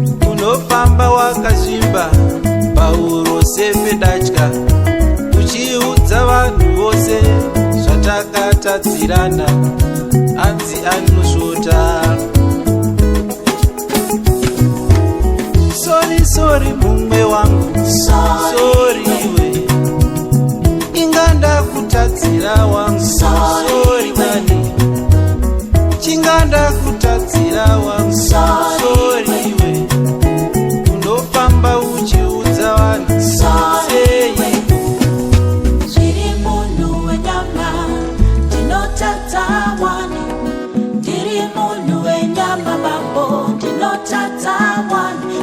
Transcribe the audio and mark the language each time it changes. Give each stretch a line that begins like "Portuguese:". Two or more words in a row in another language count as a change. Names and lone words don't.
Shona: Unofamba wakazvimba pauro sepedatya, uchiudza vanhu vose zvatakatatsirana. Anzi anosvota.
English: Sorry, sorry,
Shona: mumwe wangu.
English: Sorry Sorry
Shona: we. we. Inga ndakutatsira wangu.
English: Sorry Sorry
Shona: we. kani. Chinga ndakutatsira wangu.
English: Sorry Sorry
Shona: we. we. Unofamba uchiudza vanhu Sorry we. seiko? Ndiri munhu wenyama, ndinotadza wani. Ndiri munhu wenyama, bambo, ndinotadza wani.